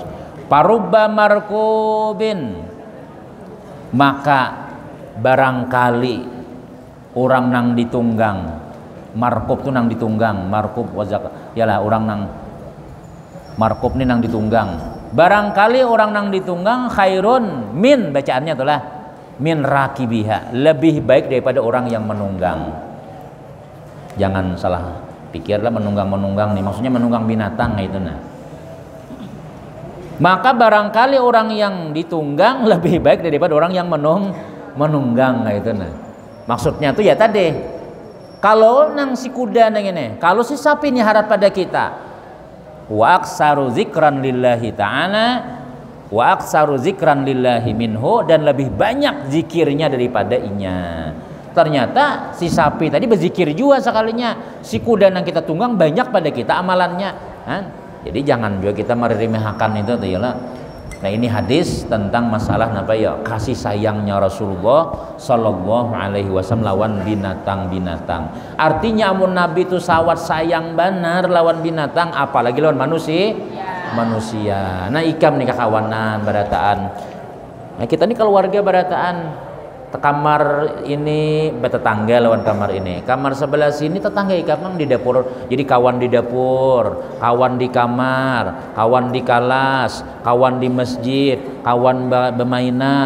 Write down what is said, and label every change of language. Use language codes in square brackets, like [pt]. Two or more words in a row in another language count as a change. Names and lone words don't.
[bjn] Parubba markubin, maka barangkali orang nang ditunggang, markub tuh nang ditunggang, markub wazak, yalah orang nang markub nih nang ditunggang. Barangkali orang nang ditunggang [ar] خير من, [id] bacaannya itulah [ar] من راكبها, [id] lebih baik daripada orang yang menunggang. [bjn] Jangan salah pikirlah menunggang nih, maksudnya menunggang binatang itu nah. [id] Maka barangkali orang yang ditunggang lebih baik daripada orang yang menunggang itu nah. [bjn] Maksudnya tuh ya tadi Kalau nang si kuda nang ini, kalau si sapi ini harap pada kita. [ar] وأكثر ذكرا لله تعالى وأكثر ذكرا لله منه, [bjn] dan lebih banyak zikirnya daripada inya. [id] Ternyata si sapi tadi berzikir juga sekalinya, si kuda yang kita tunggang banyak pada kita amalannya kan? Jadi jangan juga kita meremehkan itu tuh ya. [bjn] Nah ini hadis tentang masalah apa ya, kasih sayangnya Rasulullah [ar] صلى الله عليه وسلم [bjn] lawan binatang-binatang. Artinya amun Nabi itu sawat sayang benar lawan binatang, apalagi lawan manusia. Nah ikam nih kakawanan barataan. Nah kita nih keluarga barataan. Kamar ini bertetangga lawan kamar ini, kamar sebelah sini tetangga ikam di dapur, jadi kawan di dapur, kawan di kamar, kawan di kelas, kawan di masjid, kawan bermainan.